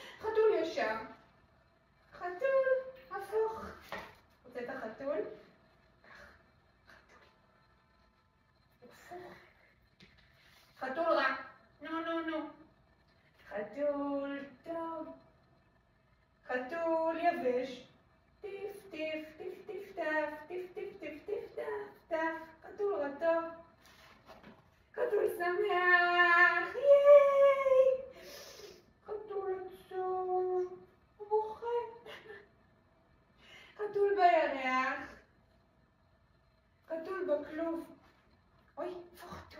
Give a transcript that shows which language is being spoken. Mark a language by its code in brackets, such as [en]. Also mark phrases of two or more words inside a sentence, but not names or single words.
[he] חתול ישר. חתול הפוך. רוצה את החתול? חתול רע. נו נו נו. חתול טוב. חתול יבש. טיף טיף טיף טיף טף טיף טיף טיף טיף טף טף. חתול רטוב. חתול שמח. ייי! חתול עצוב. הוא בוכה. חתול בירח. חתול בכלוב. אוי, איפה חתול?